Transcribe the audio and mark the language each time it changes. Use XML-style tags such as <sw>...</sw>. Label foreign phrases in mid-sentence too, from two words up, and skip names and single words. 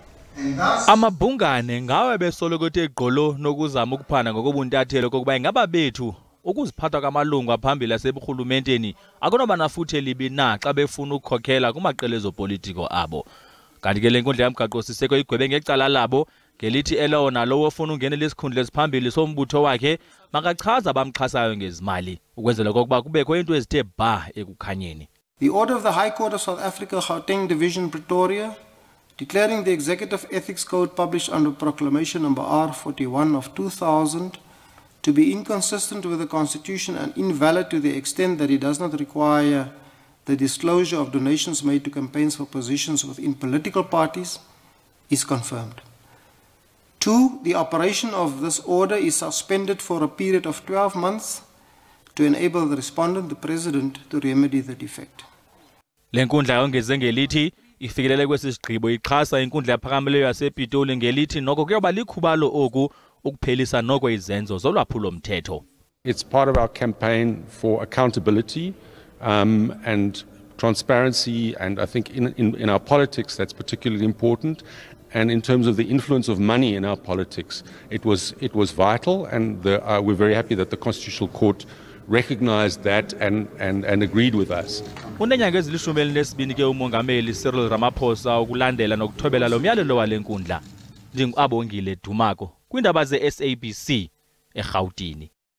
<xh>Amabhungane ngawe besoloko tegqolo nokuzama ukuphanda ngokobuntathelo kokuba ingaba bethu ukuziphatha kwamalungu aphambili aseburhulumenteni akunoba nafuthe libi na xa befuna ukukhokhela kumaqela ezopolitiko abo. Kanti ke le nkundla yomgaqo siseko igwebe ngecala labo ngelithi elowo nalowo ofuna ungenela isikhundla esiphambili sombutho wakhe makachaza abamxhasayo ngezimali ukwenzela okokuba kubekho into ezithe ba ekukhanyeni.</xh> <en>The order of the High Court of South Africa, Gauteng Division, Pretoria, declaring the Executive Ethics Code published under Proclamation number R41 of 2000 to be inconsistent with the Constitution and invalid to the extent that it does not require the disclosure of donations made to campaigns for positions within political parties is confirmed. 2. The operation of this order is suspended for a period of 12 months to enable the respondent, the President, to remedy the defect.</en> <xh>Le nkundla yongeze ngelithi ifikelele kwesisigqibo ixhasa inkundla ephakamileyo yasePitoli ngelithi noko kuyoba likhubalo oku ukuphelisa noko izenzo zolwaphulo mthetho.</xh> <en>It's part of our campaign for accountability and transparency, and I think in our politics that's particularly important. And in terms of the influence of money in our politics, it was vital, and we're very happy that the Constitutional Court recognized that and agreed with us.</en> <xh>Unenyanga ezilishumi elinesibini ke umongameli Cyril Ramaphosa ukulandela nokuthobela lo myalelo wale nkundla. Ndingabongile Dumako kwindaba ze SABC eGauteng.</xh>